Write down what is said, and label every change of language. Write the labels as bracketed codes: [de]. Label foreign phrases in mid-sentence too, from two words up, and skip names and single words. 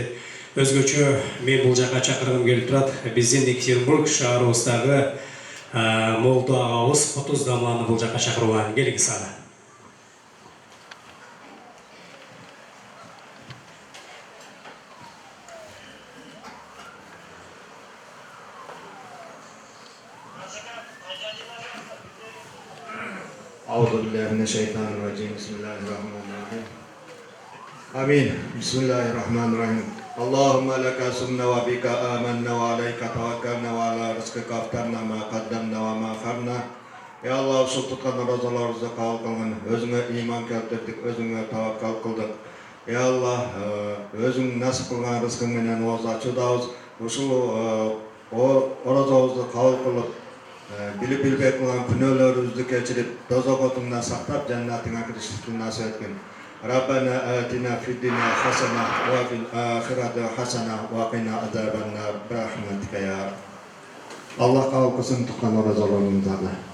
[ky] Өзгөчө мен бул жака чакыргым келип турат. Биздин Екатеринбург шаарыбыздагы Молду агабыз Отуз Дамланы бул жака чакырган. Келиңиз ага. [ar] أعوذ بالله من الشيطان الرجيم. بسم الله الرحمن الرحيم. آمين. بسم الله الرحمن الرحيم. اللهم لك سمنا وبك آمنا وعليك توكلنا وعلى رزقك أفطرنا ما قدمنا وما أخرنا. [ky] يا الله ушул туткан розаларыбызды кабыл кылгын. Өзүңө ыйман келтирдик, өзүңө таваккал кылдык. Я Allah, өзүң насип кылган рызкың менен ооза ачуудабыз. Ушул орозобузду кабыл кылып, билип билбей кылган күнөөлөрүбүздү кечирип, тозок отуңдан сактап, жаннатыңа киришибизди насип эткин. [ar] ربنا آتنا في الدنيا حسنة وفي الآخرة حسنة وقنا عذاب النار برحمتك يا رب. [uz] Allah qabul qilsin, tuqqan ro'zalarimizlarni.